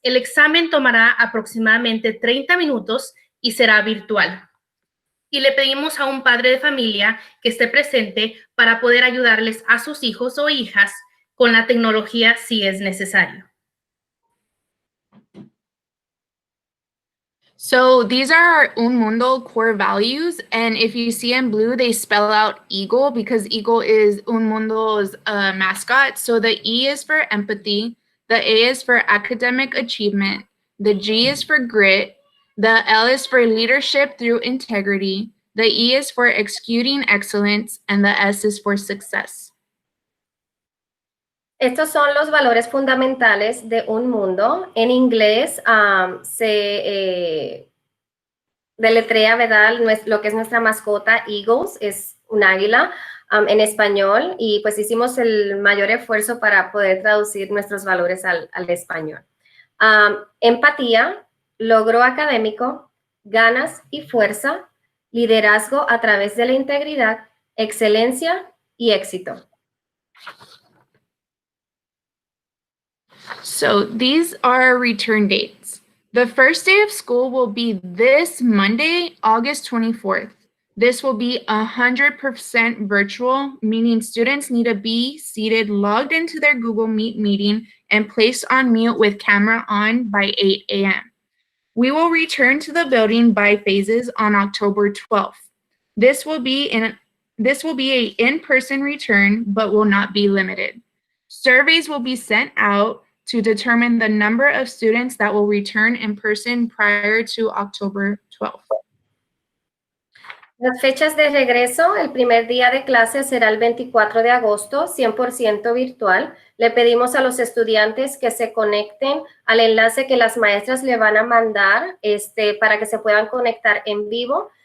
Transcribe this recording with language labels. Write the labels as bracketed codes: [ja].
[es] El examen tomará aproximadamente 30 minutos y será virtual. Y le pedimos a un padre de familia que esté presente para poder ayudarles a sus hijos o hijas con la tecnología si es necesario. [en] So these are our Un Mundo core values, and if you see in blue, they spell out eagle because eagle is Un Mundo's mascot. So the E is for empathy, the A is for academic achievement, the G is for grit, the L is for leadership through integrity, the E is for executing excellence, and the S is for success. [es] Estos son los valores fundamentales de Un Mundo. En inglés se deletrea, ¿verdad? Lo que es nuestra mascota, Eagles, es un águila en español, y pues hicimos el mayor esfuerzo para poder traducir nuestros valores al español. Empatía, logro académico, ganas y fuerza, liderazgo a través de la integridad, excelencia y éxito. [en] So these are return dates. The first day of school will be this Monday, August 24th. This will be 100% virtual, meaning students need to be seated, logged into their Google Meet meeting, and placed on mute with camera on by 8 a.m. We will return to the building by phases on October 12th. This will be an in-person return, but will not be limited. Surveys will be sent out to determine the number of students that will return in person prior to October 12th. [es] Las fechas de regreso, el primer día de clase será el 24 de agosto, 100% virtual. Le pedimos a los estudiantes que se conecten al enlace que las maestras le van a mandar para que se puedan conectar en vivo.